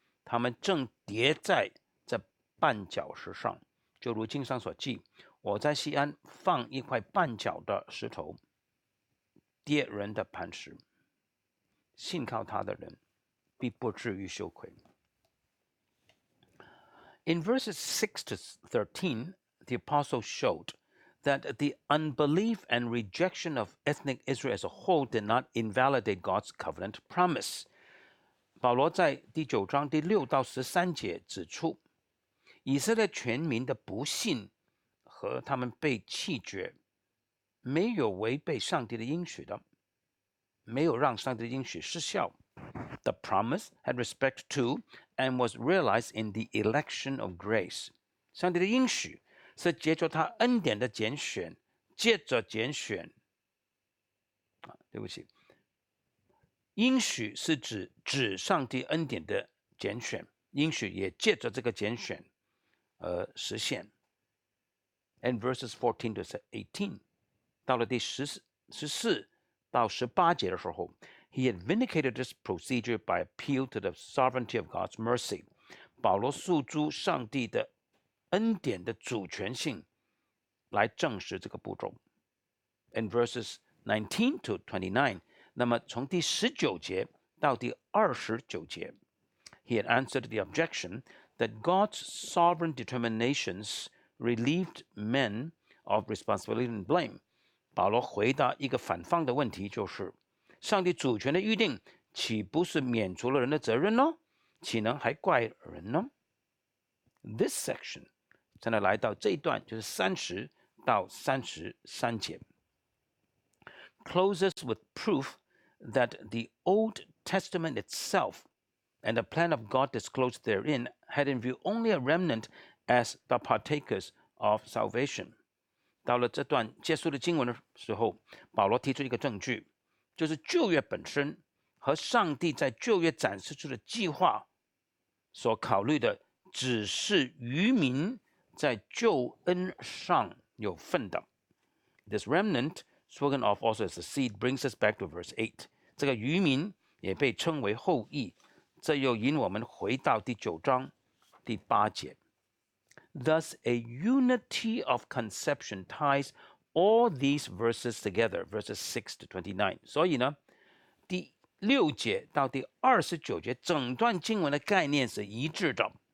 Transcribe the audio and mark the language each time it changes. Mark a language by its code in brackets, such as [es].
[zh] 他们正跌在这绊脚石上，就如经上所记，我在西安放一块绊脚的石头，跌人的磐石。信靠他的人，必不至于羞愧。 [en] In verses 6 to 13, the apostle showed that the unbelief and rejection of ethnic Israel as a whole did not invalidate God's covenant promise. [zh] 保罗在第9章第6到13节指出，以色列全民的不信和他们被弃绝，没有违背上帝的应许的，没有让上帝的应许失效。 [en] The promise had respect to and was realized in the election of grace. [zh] 上帝的应许是借着他恩典的拣选，借着拣选，对不起，应许是指上帝恩典的拣选，应许也借着这个拣选实现。 [en] And verses 14 to 18， [zh] 到了第14到18节的时候， [en] he had vindicated this procedure by appeal to the sovereignty of God's mercy. [zh] 保罗诉诸上帝的恩典的主权性，来证实这个步骤。 [en] In verses 19 to 29， [zh] 那么从第19节到第29节 [en] ，he had answered the objection that God's sovereign determinations relieved men of responsibility and blame。 [zh] 保罗回答一个反方的问题，就是上帝主权的预定岂不是免除了人的责任呢？岂能还怪人呢？ [en] This section [zh] 现在来到这一段，就是30到33节 [en] closes with proof that the Old Testament itself and the plan of God disclosed therein had in view only a remnant as the partakers of salvation。 [zh] 到了这段结束的经文的时候，保罗提出一个证据，就是旧约本身和上帝在旧约展示出的计划所考虑的，只是渔民在救恩上有份的。 [en] This remnant, spoken of also as the seed, brings us back to verse 8。 [zh] 这个渔民也被称为后裔，这又引我们回到第9章第8节。 [en] Thus, a unity of conception ties all these verses together, verses 6 to 29。 [zh] 所以呢，第6节到第29节，整段经文的概念是一致的。